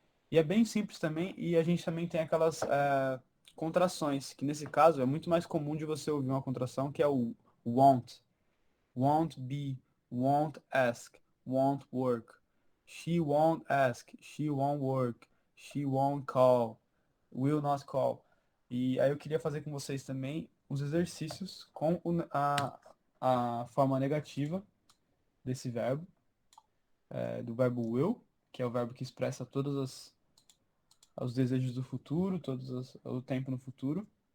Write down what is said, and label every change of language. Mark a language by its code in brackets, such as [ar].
[pt] E é bem simples também, e a gente também tem aquelas contrações, que nesse caso é muito mais comum de você ouvir uma contração, que é o won't. [en] Won't be, won't ask, won't work. She won't ask, she won't work, she won't call, will not call. [pt] E aí eu queria fazer com vocês também os exercícios com a forma negativa desse verbo, do verbo will, que é o verbo que expressa todos os desejos do futuro, o tempo no futuro.